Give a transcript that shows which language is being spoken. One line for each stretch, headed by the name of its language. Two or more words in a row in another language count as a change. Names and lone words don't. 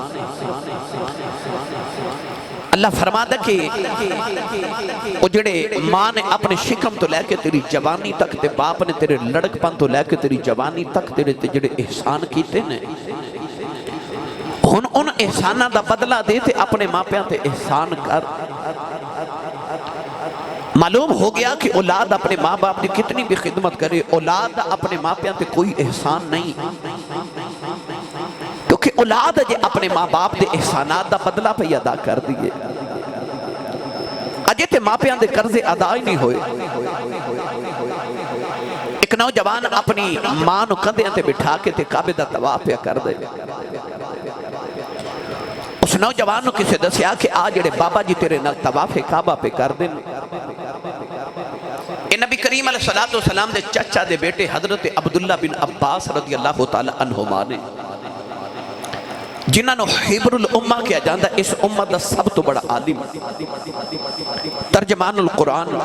Urdu: اللہ فرماتا ہے کہ وہ
Punjabi: جڑے ماں نے اپنے شکم تو لے کے تیری جوانی تک تے باپ نے تیرے لڑک پن تو لے کے تیری جوانی تک تیرے جڑے احسان کیتے نے ان احسانہ دا بدلہ دیتے اپنے ماں پیاں تے احسان کر۔
Urdu: معلوم ہو گیا کہ اولاد اپنے ماں باپ کی کتنی بھی خدمت کرے،
Punjabi: اولاد اپنے ماں پیاں تے کوئی احسان نہیں، کیونکہ اولاد جے اپنے ماں باپ دے احسانات دا بدلہ پہ ادا کر دیئے، اجے تے ماں پیاں دے قرضے ادا ہی نہیں ہوئے۔ ایک نوجوان اپنی ماں نو کندھے تے بٹھا کے تے کعبے دا طواف پہ کر دے، اس نوجوان نو کسے دسیا کہ آج جڑے بابا جی تیرے نال طواف کعبہ پہ کر دیں، اے نبی کریم
Arabic: علیہ السلام
Punjabi: دے چچا دے بیٹے حضرت عبداللہ بن عباس
Arabic: رضی اللہ تعالی عنہما
Punjabi: نے، جنہاں نو حبر الامہ کیا جاندہ اس امت دا سب تو بڑا عالم، ترجمان القرآن،